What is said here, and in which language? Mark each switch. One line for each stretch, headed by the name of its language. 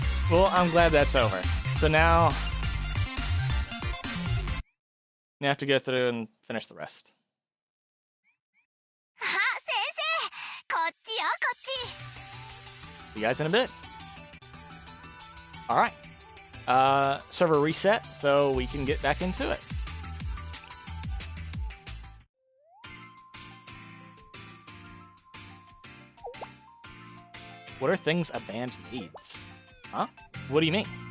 English: Well, I'm glad that's over. So now You have to go through and finish the rest.
Japanese: あ、先生、こっちよ、こっち。
English: See you guys in a bit. All right. Server reset, so we can get back into it. What are things a band needs? Huh? What do you mean?